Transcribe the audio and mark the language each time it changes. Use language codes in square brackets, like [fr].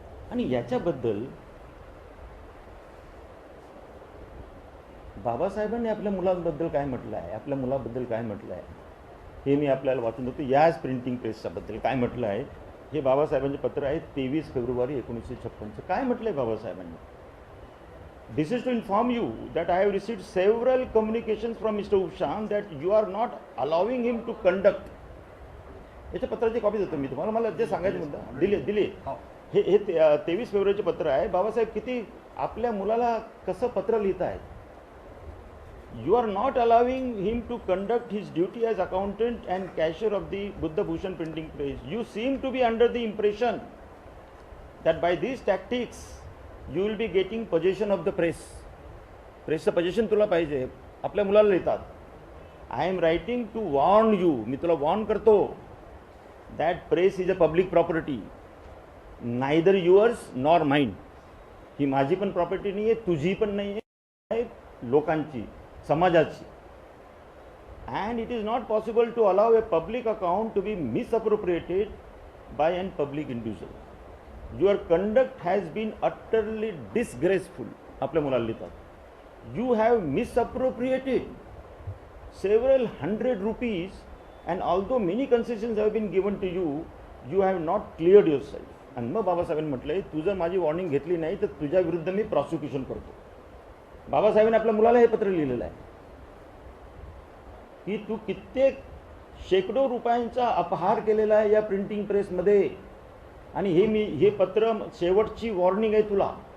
[mr] आणि याच्याबद्दल बाबासाहेबांनी आपल्या मुलांबद्दल काय म्हटलं आहे, आपल्या मुलाबद्दल काय म्हटलं आहे, हे मी आपल्याला वाचून देतो. याच प्रिंटिंग प्रेसच्याबद्दल काय म्हटलं आहे, हे बाबासाहेबांचे पत्र आहे, 23 फेब्रुवारी 1956. काय म्हटलं आहे बाबासाहेबांनी? [en] This is to inform you that I have received several communications from Mr. Upshan that you are not allowing him to conduct. [mr] याच्या पत्राची कॉपी देतो मी तुम्हाला, मला जे सांगायचं मुद्दा दिली. हे 23 फेब्रुवारीचे पत्र आहे. बाबासाहेब किती आपल्या मुलाला कसं पत्र लिहित आहेत. [en] You are not allowing him to conduct his duty as accountant and cashier of the Buddha Bhushan printing press. You seem to be under the impression that by these tactics you will be getting possession of the press. [mr] प्रेसचं position तुला पाहिजे, आपल्या मुलाला लिहितात. [en] I am writing to warn you, [mr] मी तुला warn करतो, [en] that press is a public property, neither yours nor mine. [mr] ही माझी पण property नाही आहे, तुझी पण नाही आहे, लोकांची, समाजाची. [en] And it is not possible to allow a public account to be misappropriated by an public individual. Your conduct has been utterly disgraceful. [mr] आपल्या मुलाला लिहितात. [en] You have misappropriated several hundred rupees and although many concessions have been given to you, you have not cleared yourself. [mr] आणि मग बाबासाहेबांनी म्हटलंय, तू जर माझी warning घेतली नाही तर तुझ्या विरुद्ध मी प्रॉसिक्युशन करतो. बाबासाहेबांनी आपल्या मुलाला हे पत्र लिहिलेलं आहे की तू कित्येक शेकडो रुपयांचा अपहार केलेला आहे या प्रिंटिंग प्रेसमध्ये, आणि हे पत्र शेवटची वॉर्निंग आहे तुला.